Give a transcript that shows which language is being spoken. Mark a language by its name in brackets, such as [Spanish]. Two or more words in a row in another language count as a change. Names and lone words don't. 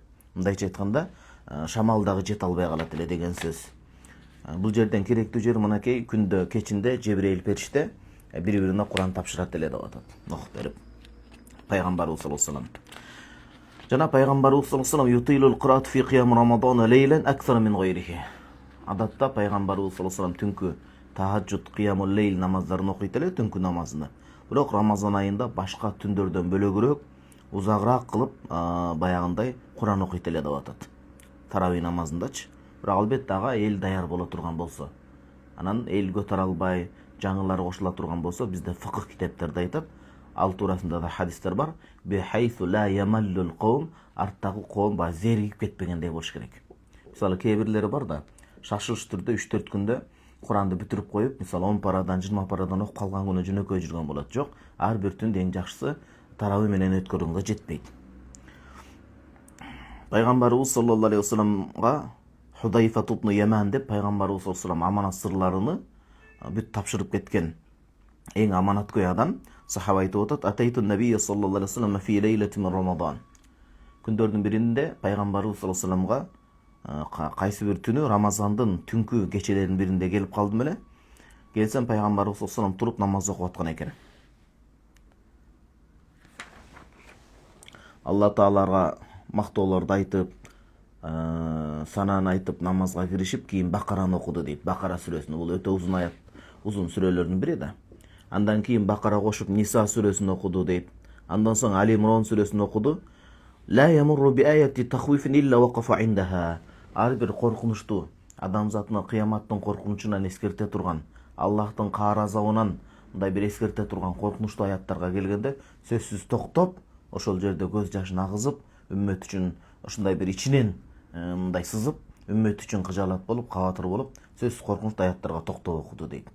[Kyrgyz] Мындайча айтканда, шамал дагы жете албай калат эле деген сөз. Бул жерден керектүү жер мынакей, күндө кечинде Жебрейил периште бири-бирине Кур'ан тапшырат эле деп атат. Окуп берип. [Arabic] Пайгамбарыбыз صلى الله عليه وسلم. [Kyrgyz] Жана пайгамбарыбыз [Arabic] صلى الله عليه وسلم يطيل القراءة في قيام رمضان ليلا أكثر من غيره. [Kyrgyz] Адатта пайгамбарыбыз [Arabic] صلى الله عليه وسلم [Kyrgyz] түнкү тахаджуд, [Arabic] قيام الليل [Kyrgyz] намаздарын окуйт эле, түнкү намазын. Бирок Рамазан айында башка түндөрдөн бөлөгүрөөк, узагыраак кылып, баягындай Кур'ан окуйт эле деп атат. Тарави намазындачы. Бирок албетте ага эл даяр боло турган болсо, анан эл көтөрө албай, жаңылар кошула турган болсо, бизде фикх китептерде айтат, ал туурасында да хадистер бар. [Arabic] بحيث لا يمل القوم, [Kyrgyz] арттагы коом зеригип кетпегендей болуш керек. Мисалы кээ бирлери бар да, шашылыш түрдө 3-4 күндө Куранды бүтүрүп коюп, мисалы 10 парадан, 20 парадан окуп калган күнү жөнөкөй жүргөн болот. Жок, ар бир түндө эң жакшысы тарави менен өткөрүүгө жетпейт. Пайгамбарыбыз [Arabic] صلى الله عليه وسلم [Kyrgyz] Худайфа ибн Яман деп пайгамбарыбыз [Arabic] صلى الله عليه وسلم [Kyrgyz] аманат сырларыны бүт тапшырып кеткен эң аманаткөй адам. Сахаба айтып атат: [Arabic] "أتيت النبي صلى الله عليه وسلم في ليلة من رمضان." [Kyrgyz] Күндөрдүн биринде пайгамбарыбыз [Arabic] صلى الله عليه وسلم [Kyrgyz] кайсы бир түнү Рамазандын түнкү кечелеринин биринде келип калдым эле. Келсем пайгамбарыбыз [Arabic] صلى الله عليه وسلم [Kyrgyz] туруп намаз окуп аткан экен. Алла Таалага мактоолорду айтып, сананы айтып намазга киришип, кийин Бакараны окуду дейт. Бакара сүрөсүн. Бул өтө узун аят. узун сүрөлөрдүн бири да. Андан кийин Бакара кошуп Ниса сүрөсүн окуду дейт. Андан соң Али Имран сүрөсүн окуду. [Arabic] لا يمر بآية تخويف إلا وقف عندها. [Kyrgyz] Ар бир коркунучту, адамзатны кыяматтын коркунучунан эскерте турган, Аллахтын каар азабынан мындай бир эскерте турган коркунучтуу аяттарга келгенде сөзсүз токтоп, ошол жерде көз жашын агызып, үммөт үчүн ушундай бир ичинен мындай сызып, үммөт үчүн кыжаалат болуп, кабатыр болуп, сөзсүз коркунучтуу аяттарга токтоп окуду дейт.